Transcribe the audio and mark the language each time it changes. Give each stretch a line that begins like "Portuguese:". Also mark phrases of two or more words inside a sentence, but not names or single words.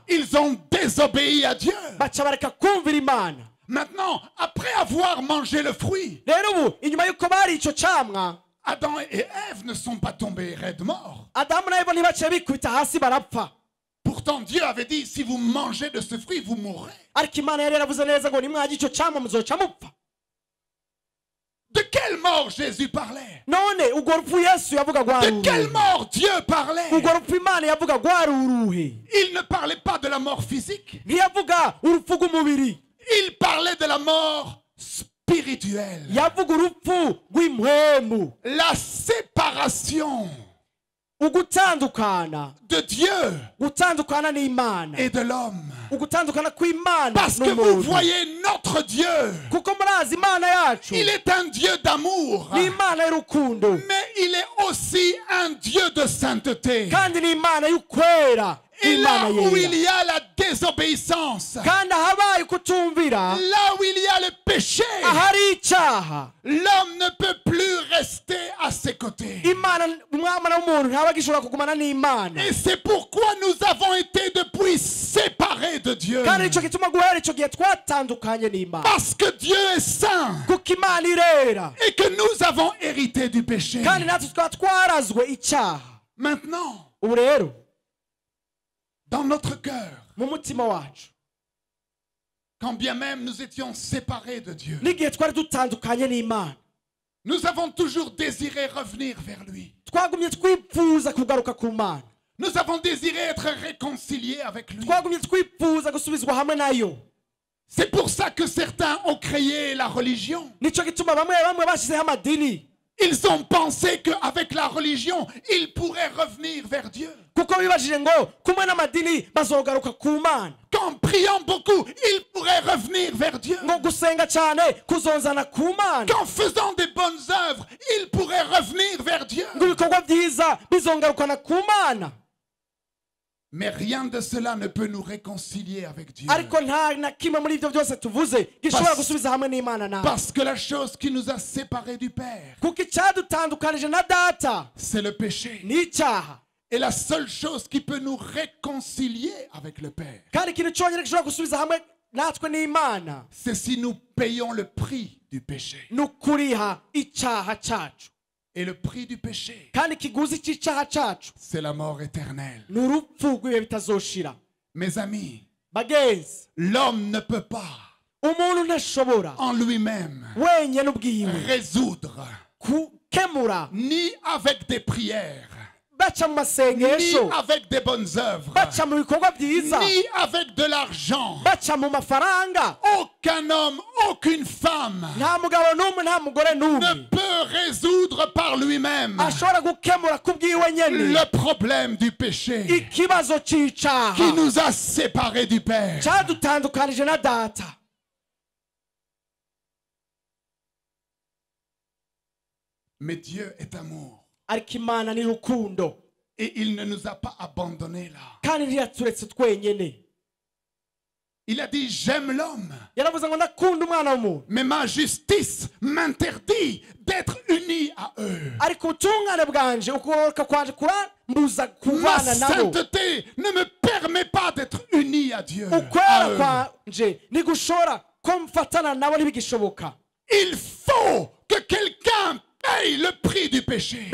French: Ils ont désobéi à Dieu.
Rundi: baca bareka kumvira Imana.
French: Maintenant, après avoir mangé le fruit,
Rundi: rero ubu inyuma y'uko bari ico camwa,
French: Adam et Ève ne sont pas tombés raides morts.
Rundi: Adamu na Eva ntibaciye bikubita hasi barapfa,
French: Pourtant, Dieu avait dit, si vous mangez de ce fruit, vous mourrez.
Rundi: ariko Imana yari yaravuze neza ngo nimwarya ico camwa muzoca mupfa.
French: De quelle mort Jésus parlait?
Rundi: none urwo rupfu Yesu yavuga
French: De quelle
Rundi: rwaruruhe?
French: mort Dieu parlait?
Rundi: urwo rupfu Imana yavuga rwaruruhe?
French: Il ne parlait pas de la mort physique.
Rundi: ntiyavuga urupfu rw'umubiri,
French: Il parlait de la mort spirituelle.
Rundi: yavuga urupfu rw'impwemu,
French: La séparation
Rundi: ugutandukana,
French: de Dieu
Rundi: gutandukana n'Imana,
French: et de l'homme.
Rundi: ugutandukana kw'Imana
French: Parce que vous
Rundi: n'umuntu.
French: voyez notre Dieu.
Rundi: kuko murazi Imana yacu
French: Il est un Dieu d'amour.
Rundi: ni Imana y'urukundo,
French: Mais il est aussi un Dieu de sainteté.
Rundi: kandi ni Imana y'ukwera,
French: Et
Rundi: Imana
French: là où il
Rundi: yera.
French: y a la désobéissance,
Rundi: kandi ahabaye kutumvira,
French: là où il y a le péché,
Rundi: ahari icyaha,
French: l'homme ne peut plus rester à ses côtés.
Rundi: Imana umwana w'umuntu ntaba agishobora kugumana n'Imana.
French: Et c'est pourquoi nous avons été depuis séparés de Dieu.
Rundi: kandi nicyo gituma guhera icyo gihe twatandukanye n'Imana,
French: Parce que Dieu est saint
Rundi: kuko Imana irera,
French: et que nous avons hérité du péché.
Rundi: kandi natwe tukaba twarazwe icyaha.
French: Maintenant,
Rundi: ubu rero
French: dans notre cœur,
Rundi: mu mutima wacu,
French: quand bien même nous étions séparés de Dieu,
Rundi: n'igihe twari dutandukanye n'Imana,
French: nous avons toujours désiré revenir vers lui.
Rundi: twagumye twifuza kugaruka ku Mana,
French: Nous avons désiré être réconciliés avec lui.
Rundi: twagumye twifuza gusubizwa hamwe nayo.
French: C'est pour ça que certains ont créé la religion.
Rundi: nicyo gituma bamwe bamwe bashyizeho amadini,
French: Ils ont pensé qu'avec la religion, ils pourraient revenir vers Dieu.
Rundi: kuko bibajije ngo kumwe n'amadini bazogaruka ku Mana,
French: Qu'en priant beaucoup, ils pourraient revenir vers Dieu.
Rundi: ngo gusenga cyane kuzonzana ku Mana,
French: Qu'en faisant des bonnes œuvres, ils pourraient revenir vers Dieu.
Rundi: ngo ibikorwa byiza bizongarukana ku Mana.
French: Mais rien de cela ne peut nous réconcilier avec Dieu.
Rundi: ariko nta na kimwe muri ibyo byose tuvuze gishobora gusubiza hamwe n'Imana nawe,
French: Parce que la chose qui nous a séparés du Père,
Rundi: kuko icyadutandukanije na data
French: c'est le péché.
Rundi: ni icyaha,
French: Et la seule chose qui peut nous réconcilier avec le Père,
Rundi: kandi ikintu cyonyine gishobora gusubiza hamwe natwe n'Imana
French: c'est si nous payons le prix du péché.
Rundi: ni ukuriha icyaha cyacu,
French: Et le prix du péché,
Rundi: kandi ikiguzi cy'icyaha cyacu
French: c'est la mort éternelle.
Rundi: ni urupfu rw'ibihe bitazoshira.
French: Mes amis,
Rundi: bagenzi,
French: l'homme ne peut pas
Rundi: umuntu ntashobora
French: en lui-même
Rundi: wenyine ubwiwe
French: résoudre,
Rundi: gukemura
French: ni avec des prières,
Rundi: baca mu
French: ni
Rundi: masengesho,
French: avec des bonnes œuvres,
Rundi: baca mu bikorwa byiza,
French: ni avec de l'argent.
Rundi: baca mu mafaranga.
French: Aucun homme, aucune femme
Rundi: Nta mugabo n'umwe nta mugore
French: ne
Rundi: n'umwe
French: peut résoudre par lui-même
Rundi: ashobora gukemura ku bwiwe nyene
French: le problème du péché
Rundi: ikibazo
French: qui
Rundi: c'icaha
French: nous a séparés du Père.
Rundi: cadutandukanije na data.
French: Mais Dieu est amour
Rundi: Ariko Imana ni rukundo
French: et il ne nous a pas abandonnés là.
Rundi: kandi ntiyaturetse twenyene.
French: Il a dit j'aime l'homme,
Rundi: Yaravuze ngo ndakunda umwana w'umuntu,
French: mais ma justice m'interdit d'être uni à eux.
Rundi: ariko ubutungane bwanje ukugororoka kwanje kurambuza
French: Ma
Rundi: kubana nabo.
French: sainteté ne me permet pas d'être uni à Dieu.
Rundi: Ukwera
French: à eux.
Rundi: kwanje ntigushobora ko mfatana nabo ntibigishoboka.
French: Il faut que quelqu'un paye le prix du péché.